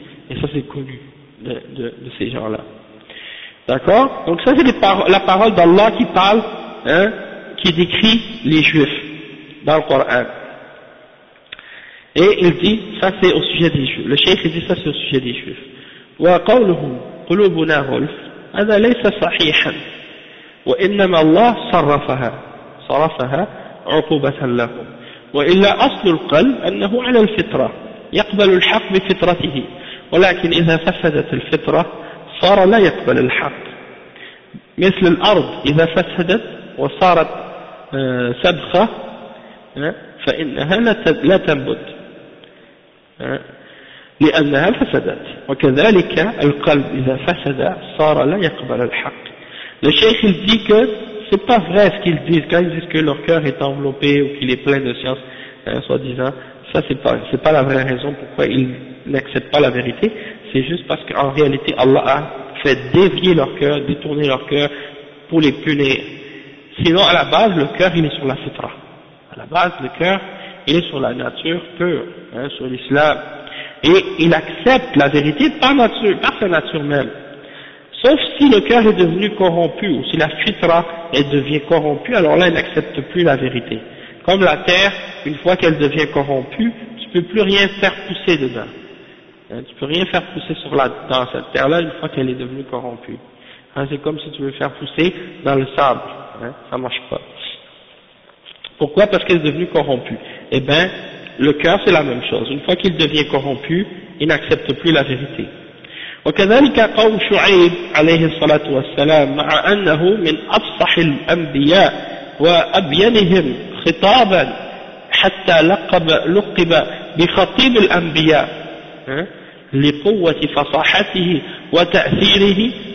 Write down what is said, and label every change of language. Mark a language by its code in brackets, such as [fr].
[fr] Et ça, c'est connu de ces gens-là. D'accord. Donc ça, c'est la parole d'Allah qui parle, qui décrit les Juifs dans le Coran. Et il dit, ça c'est au sujet des Juifs. Le cheikh dit ça c'est au sujet des Juifs. [ar] وَقَوْلُهُمْ قُلُوبُنَا غُلْفٌ هَذَا لَيْسَ صَحِيحًا وإنما الله صرفها عقوبة لهم وإلا أصل القلب أنه على الفطرة يقبل الحق بفطرته ولكن إذا فسدت الفطرة صار لا يقبل الحق مثل الأرض إذا فسدت وصارت سبخة فإنها لا تنبت لأنها فسدت وكذلك القلب إذا فسد صار لا يقبل الحق. [fr] Le cheikh il dit que c'est pas vrai ce qu'ils disent, quand ils disent que leur cœur est enveloppé ou qu'il est plein de science, soi-disant, ça c'est pas la vraie raison pourquoi ils n'acceptent pas la vérité, c'est juste parce qu'en réalité Allah a fait dévier leur cœur, détourner leur cœur pour les punir. Sinon à la base le cœur il est sur la fitra, à la base le cœur il est sur la nature pure, sur l'islam, et il accepte la vérité par nature, par sa nature même. sauf si le cœur est devenu corrompu, ou si la fitra elle devient corrompue, alors là, il n'accepte plus la vérité. Comme la terre, une fois qu'elle devient corrompue, tu ne peux plus rien faire pousser dedans. Hein, tu ne peux rien faire pousser sur la, dans cette terre-là, une fois qu'elle est devenue corrompue. Hein, c'est comme si tu veux faire pousser dans le sable. Hein, ça ne marche pas. Pourquoi? Parce qu'elle est devenue corrompue. Eh bien, le cœur, c'est la même chose. Une fois qu'il devient corrompu, il n'accepte plus la vérité. [ar] وكذلك قول شعيب عليه الصلاة والسلام مع أنه من أفصح الأنبياء وأبينهم خطابا حتى لقب بخطيب الأنبياء لقوة فصاحته وتأثيره